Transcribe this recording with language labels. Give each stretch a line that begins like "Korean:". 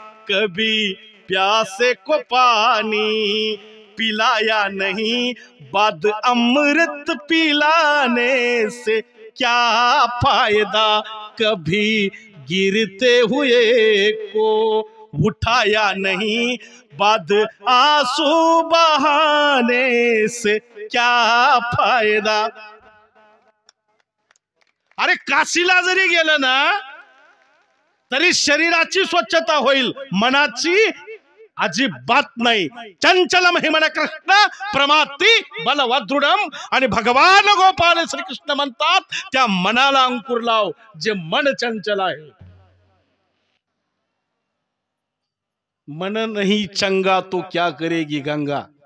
Hindi: कभी प्यासे को पानी पिलाया नहीं, बाद अमृत पिलाने से क्या फायदा, कभी गिरते हुए को उठाया नहीं, बाद आंसू बहाने से क्या फायदा।
Marathi: अरे काशीला जरी गेलं ना तरी शरीराची स्वच्छता होईल, मनाची अजिबात नाही.
Sanskrit: चंचलम हिमन कृष्ण प्रमाती बलवदृढम.
Marathi: आणि भगवान गोपाल श्रीकृष्ण म्हणतात त्या मनाला अंकुर लाव जे मन चंचल आहे.
Hindi: मन नहीं चंगा तो क्या करेगी गंगा.